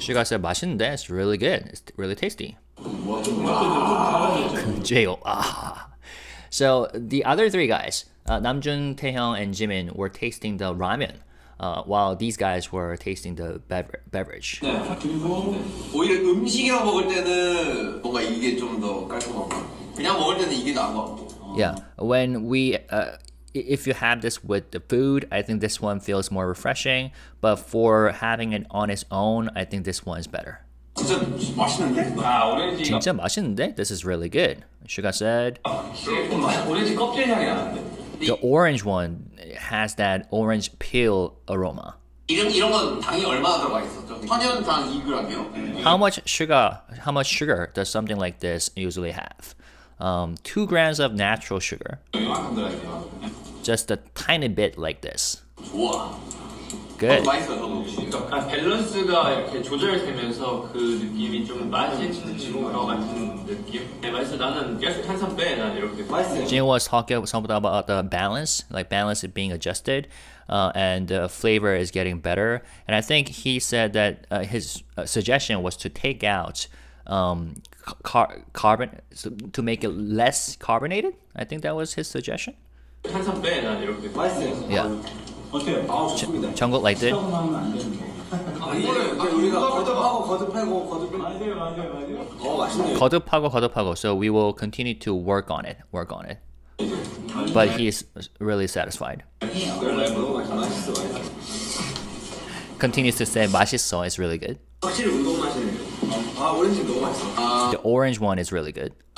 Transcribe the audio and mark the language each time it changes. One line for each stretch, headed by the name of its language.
English: SUGA said,
Korean: 맛있는데?
English: It's really good. It's really tasty. J-Hope, So the other three guys, Namjoon, Taehyung, and Jimin were tasting the ramen, while these guys were tasting the beverage.
Korean: 오히려 음식이랑 먹을 때는 뭔가 이게 좀 더 깔끔하고 그냥 먹을 때는 이게 나은 것 같고.
English: Yeah, when we if you have this with the food, I think this one feels more refreshing. But for having it on its own, I think this one's better.
Korean: 진짜 맛있는데? 아 오렌지. 진짜 맛있는데?
English: This is really good. Suga said.
Korean: 오렌지 껍질 향이 나는데.
English: The orange one has that orange peel aroma.
Korean: 이런 건 당이 얼마나 들어가 있었죠? 천연당 2g이요?
English: How much sugar does something like this usually have? 2 grams of natural sugar. Just a tiny bit like this.
Korean: 좋아.
English: Good.
Korean: 맛있어 저도. 약간 밸런스가 이렇게 조절되면서 그 느낌이 좀 맛있는 것 같은 느낌? 네, 맛있어. 나는 계속 탄산 빼. 난 이렇게 맛있어.
English: Jin was talking something about the balance, like balance is being adjusted, and the flavor is getting better. And I think he said that his suggestion was to take out carbon, to make it less carbonated. I think that was his suggestion.
Korean: 탄산 빼. 난 이렇게 맛있어.
English: Yeah.
Korean: 어때요? 아 좋습니다.
English: Jungkook liked it.
Korean: 우리가 거듭하고 맞아요. 맛있네요. 거듭하고.
English: So we will continue to work on it. But he's really satisfied. Continues to say
Korean: 맛있어
English: is really good.
Korean: 확실히 운동 맛이네요. 아 오렌지 너무 맛있어.
English: The orange one is really good.